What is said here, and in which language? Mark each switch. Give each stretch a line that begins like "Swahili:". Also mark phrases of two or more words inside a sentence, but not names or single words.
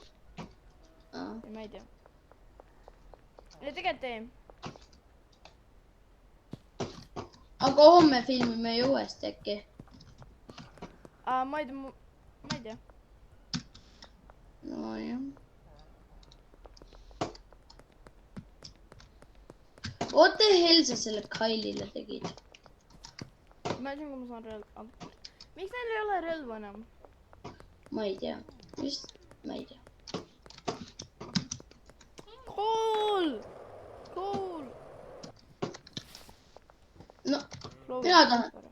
Estonian: Aa. Ja ma ei tea. Ja tegelikult ei. Aga homme filmime ju uuesti äkki. Ma ei tea. No jah.
English: What the hell
Estonian: sa selle Kailile tegid? Imagine, kui ma saan relva. Miks neil ei ole relva enam? Ma ei tea. Vist, ma ei tea.
English: Cool! Cool!
Estonian: No, mina tahan.